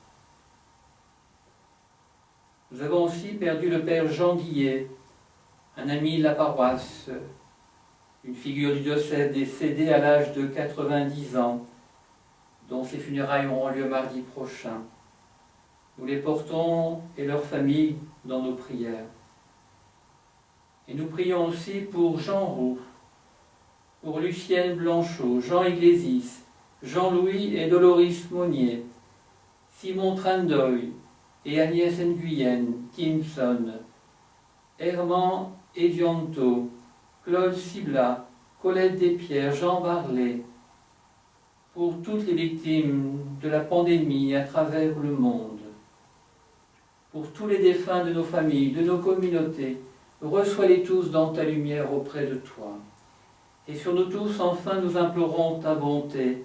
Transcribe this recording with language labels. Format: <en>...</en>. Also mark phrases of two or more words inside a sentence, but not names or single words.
<fr>Nous avons aussi perdu le père Jean Guillet, un ami de la paroisse, une figure du diocèse décédée à l'âge de 90 ans, dont ses funérailles auront lieu mardi prochain. Nous les portons et leurs familles dans nos prières. Et nous prions aussi pour Jean Roux, pour Lucienne Blanchot, Jean Iglésis, Jean-Louis et Doloris Monnier, Simon Trandoy et Agnès Nguyen, Timson, Herman Edianto, Claude Cibla, Colette Despierres, Jean Barlet, pour toutes les victimes de la pandémie à travers le monde, pour tous les défunts de nos familles, de nos communautés, reçois-les tous dans ta lumière auprès de toi. Et sur nous tous, enfin, nous implorons ta bonté.</fr>